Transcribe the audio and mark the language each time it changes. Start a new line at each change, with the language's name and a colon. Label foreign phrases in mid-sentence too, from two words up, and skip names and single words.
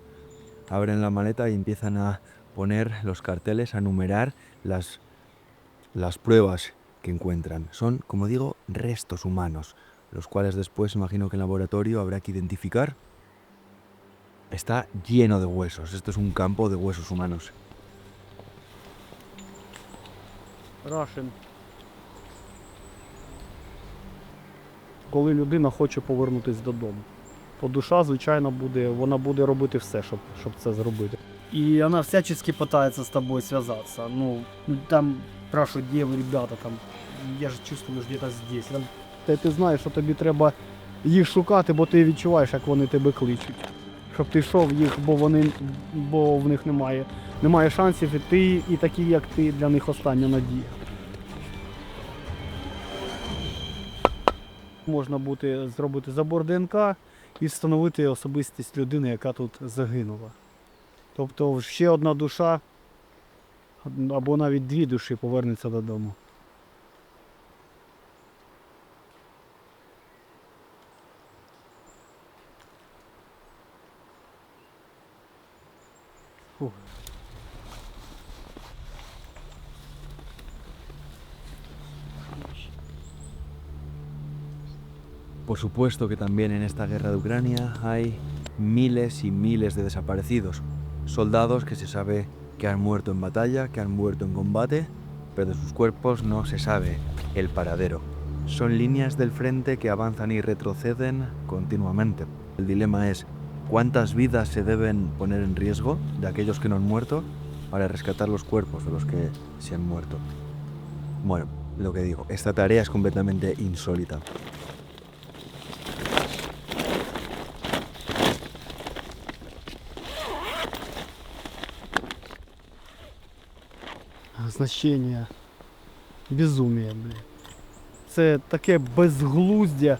Spanish: Abren la maleta y empiezan a poner los carteles, a numerar las pruebas que encuentran. Son, como digo, restos humanos, los cuales después imagino que en laboratorio habrá que identificar. Está lleno de huesos. Esto es un campo de huesos humanos. Russian.
Ukrainian: Коли людина хоче повернутися додому, то душа, звичайно, вона буде робити все, щоб це зробити. І вона всячески намагається з тобою зв'язатися.
Russian: Ну, там спрашивают, где вы, ребята, там, я ж чувствую, що где-то здесь.
Ukrainian: Там, ти знаєш, що тобі треба їх шукати, бо ти відчуваєш, як вони тебе кличуть. Щоб ти йшов їх, бо в них немає шансів, і ти, і такі, як ти, для них остання надія. Можна зробити забор ДНК і встановити особистість людини, яка тут загинула. Тобто ще одна душа, або навіть дві душі повернуться додому. Фух.
Spanish: Por supuesto que también en esta guerra de Ucrania hay miles y miles de desaparecidos. Soldados que se sabe que han muerto en batalla, que han muerto en combate, pero de sus cuerpos no se sabe el paradero. Son líneas del frente que avanzan y retroceden continuamente. El dilema es cuántas vidas se deben poner en riesgo de aquellos que no han muerto para rescatar los cuerpos de los que se han muerto. Bueno, lo que digo, esta tarea es completamente insólita.
Ukrainian: Значення безумія, блядь. Це таке безглуздя.